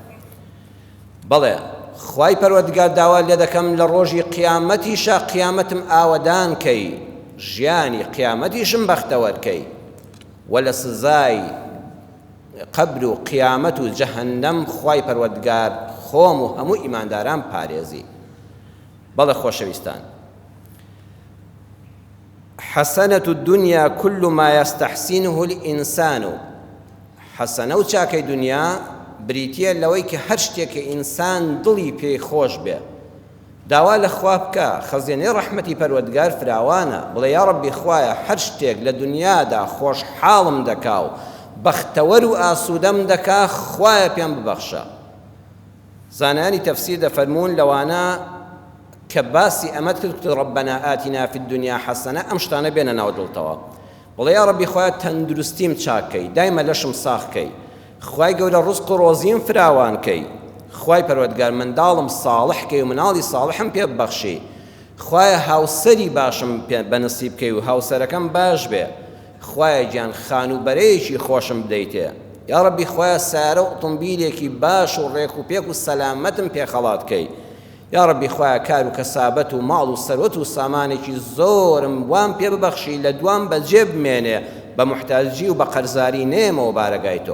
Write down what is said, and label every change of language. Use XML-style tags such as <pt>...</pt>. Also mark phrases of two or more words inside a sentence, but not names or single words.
<ckb>بەڵێ خوای پەروەردگار داوا لێ دەکەم لە ڕۆژی قیامەتیشە قیامەتم ئاوەدان کەی، ژیانی قیامەتیشم بەختەوەر کەی، و لە سزای قەبر و قیامەت و جەهەنەم خوای پەروەردگار خۆم و هەموو ئیمانداران پارێزی. بەڵێ خۆشەویستان،</ckb> <ar>حەسەنەت الدنیا كل ما يستحسنه الإنسان.</ar> <ckb>حەسەنە و چاکەی دنیا بریتیە لەوەی کە هەر شتێک ئینسان دڵی پێی خۆش بێ. داوا لە خوا بکە، خەزێنەی ڕەحمەتی پەروەردگار فراوانە، بڵێ یا ڕەبی خوایە هەر شتێک لە دنیادا خۆشحاڵم دەکا و بەختەوەر و ئاسوودەم دەکا، خوایە پێم ببەخشە. زانایانی تەفسیر دەفەرمون لەوانە کە باسی ئەمەت کرد</ckb> <ar>ربنا آتنا في الدنيا حسنة،</ar> <ckb>ئەم شتانە بێنە ناو دڵتەوە، بڵێ یا ڕەبی خوایە تەندروستیم چاکەی، دایمە لەشم ساخکەی، خوای گەورە ڕزق و ڕۆزیم فراوانکەی، خوای پەروەردگار منداڵم ساڵحکەی و مناڵی ساڵحم پێ ببەخشی، خوایە هاوسەری باشم بەنسیب بکەی و هاوسەرەکەم باش بێ، خوایە گیان خانوبەرەیەکی خۆشم بدەیتێ، یا ڕەبی خوایە سارە و ئۆتۆمبیلێکی باش و ڕێک و پێک و سەلامەتم پێ خەڵاتکەی، یا ڕەبی خوایە کار و کەسابەت و ماڵ و سەروەت و سامانێکی زۆرم وام پێ ببەخشی لە دوام بەجێ بمێنێ، بە محتاجی و بە قەرزاری نێمەوە بارەگای تۆ.</ckb>